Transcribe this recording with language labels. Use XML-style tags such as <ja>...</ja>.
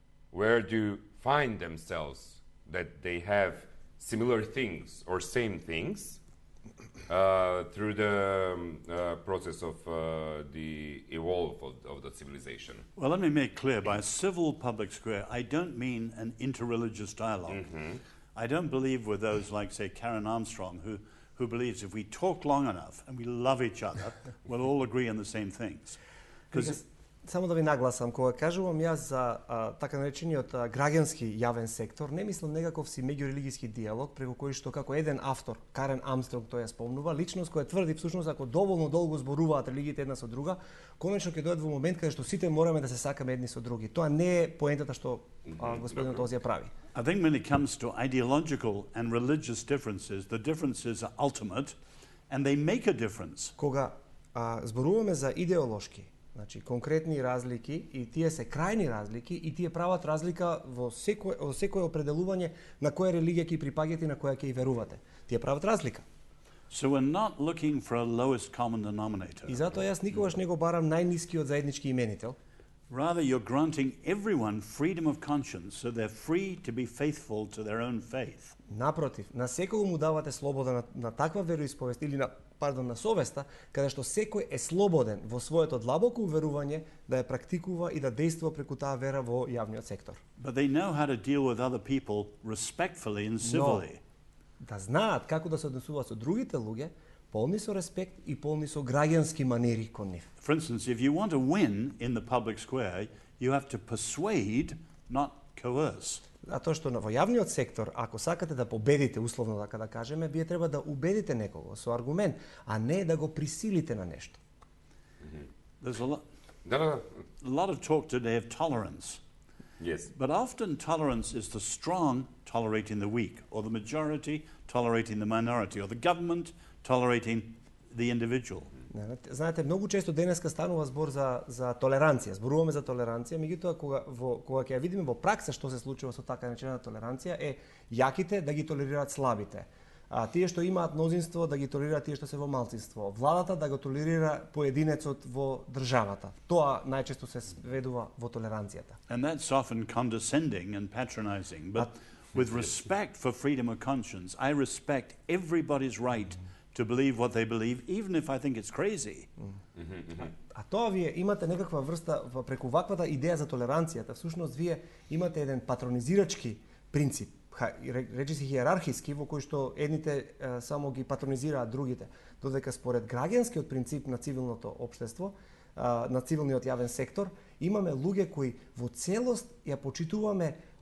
<en>Where do find themselves that they have similar things or same things through the process of the evolve of the civilization? Well, let me make clear, by a civil public square, I don't mean an interreligious dialogue. I don't believe with those like, say, Karen Armstrong, who believes if we talk long enough and we love each other, we'll all agree on the same things.</en> <mk>Само да ви нагласам, кога кажувам јас за така наречениот граѓански јавен сектор, не мислам некаков си меѓурелигиски диалог, преку кој што како еден автор, Карен Амстронг тој ја спомнува, личност која тврди всушност ако доволно долго зборуваат религиите една со друга, конечно ќе дојдат во момент каде што сите мораме да се сакаме едни со други. Тоа не е поентата што господинот Озија прави.</mk> <en>I think when it comes to ideological and religious differences, the differences are ultimate and they make a difference.</en> <mk>Кога зборуваме за идеолошки, значи конкретни разлики и тие се крајни разлики и тие прават разлика во секој определување на која религија ќе припаѓате и на која ќе верувате. Тие прават разлика.</mk> <en>So we're not looking for a lowest common denominator.</en> <mk>И затоа јас никогаш не го барам најнискиот заеднички именител.</mk> <en>Rather, you're granting everyone freedom of conscience, so they're free to be faithful to their own faith.</en> <mk>Напротив, на секој му давате слобода на таква вероисповест или на совеста, каде што секој е слободен во своето длабоко уверување да ја практикува и да действува преку таа вера во јавниот сектор.</mk> <en>But they know how to deal with other people respectfully and civilly.</en> <mk>Да знаат како да се однесуваат со другите луѓе, полни со респект и полни со граѓански манери кон нив.</mk> <en>For instance, if you want to win in the public square, you have to persuade, not coerce.</en> <mk>Затоа што во јавниот сектор, ако сакате да победите, условно така да кажеме, вие треба да убедите некого со аргумент, а не да го присилите на нешто.</mk> <en>There's a lot of talk today of tolerance. Yes. But often tolerance is the strong tolerating the weak, or the majority tolerating the minority, or the government tolerating the individual.</en> <mk>Знаете, многу често денеска станува збор за толеранција. Зборуваме за толеранција, меѓутоа кога ќе ја видиме во пракса што се случува со така наречена толеранција е јаките да ги толерираат слабите. Тие што имаат мнозинство да ги толерираат тие што се во малцинство. Владата да го толерира поединецот во државата. Тоа најчесто се сведува во толеранцијата.</mk> <en>And that's often condescending and patronizing, but with respect for freedom of conscience, I respect everybody's right to believe what they believe, even if I think it's crazy.</en> <mk>А тоа вие имате некаква врста преку ваквата идеја за толеранцијата, всушност вие имате еден патронизирачки принцип, речиси хиерархиски, во кој што едните само ги патронизираат другите, додека според граѓанскиот принцип на цивилното општество, на цивилниот јавен сектор, имаме луѓе кои во целост ја почитуваме</mk>